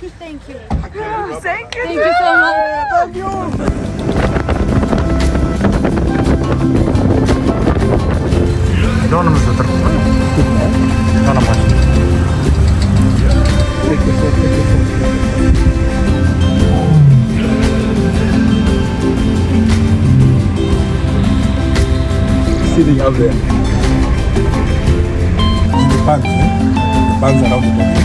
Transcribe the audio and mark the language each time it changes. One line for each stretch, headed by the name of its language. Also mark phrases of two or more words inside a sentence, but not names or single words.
English: Thank you. Thank you so much.
Uzbek: Yonimizda turibdi. Yonam mashina.
English: Sitting up there. The bands, The bands around the body.